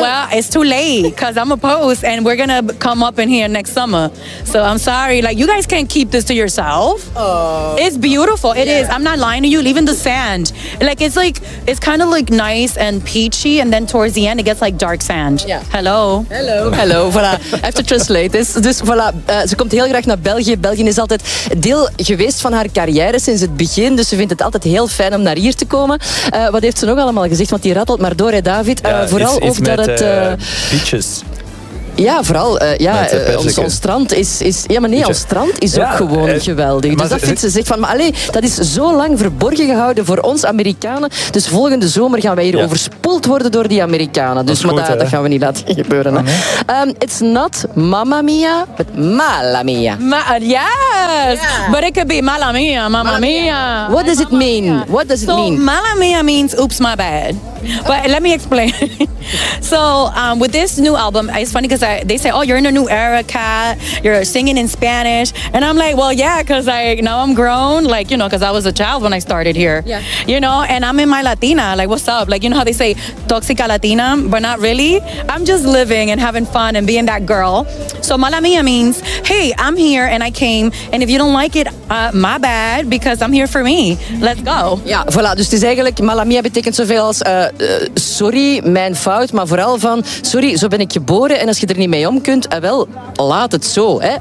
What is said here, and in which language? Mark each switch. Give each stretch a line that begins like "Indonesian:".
English: Well, it's too late, because I'm a post, and we're going to come up in here next summer. So I'm sorry, like, you guys can't keep this to yourself. Oh, it's beautiful. It is. I'm not lying to you. Even the sand, like, it's like, it's kind of like nice and peachy, and then towards the end it gets like dark sand. Yeah. Hello. Voilà. I have to translate this.
Dutch: Dus voilà, ze komt heel graag naar België. België is altijd deel geweest van haar carrière sinds het begin, dus ze vindt het altijd heel fijn om naar hier te komen. Wat heeft ze nog allemaal gezegd? Want die rattelt maar door, hè, David. Ja, vooral is ook met, dat het peaches. Ja, vooral ons strand is ja, maar nee, ons strand is ook gewoon geweldig. Dus dat vindt ze zich van, maar allee, dat is zo lang verborgen gehouden voor ons Amerikanen. Dus volgende zomer gaan wij hier overspoeld worden door die Amerikanen. Dus dat, goed, maar dat gaan we niet laten gebeuren. Oh, nee.
English: It's not Mamma Mia, but Mala Mia. Yes! Yeah. But it could be Mala Mia, Mamma Mia. What does it mean? What does it mean? So, Mala Mia means oops, my bad. But let me explain. So, with this new album, it's funny because they say, oh, you're in a new era, Kat. You're singing in Spanish. And I'm like, well, yeah, because like, now I'm grown. Like, you know, because I was a child when I started here. Yeah. You know, and I'm in my Latina. Like, what's up? Like, you know how they say, toxica Latina, but not really. I'm just living and having fun and being that girl. So, Mala Mia means, hey, I'm here and I came. And if you don't like it, my bad, because I'm here for me. Let's go. Yeah, voilà.
Dutch: Dus het is eigenlijk, Mala Mia betekent zoveel als... sorry, mijn fout, maar vooral van sorry, zo ben ik geboren en als je er niet mee om kunt, wel, laat het zo, hè?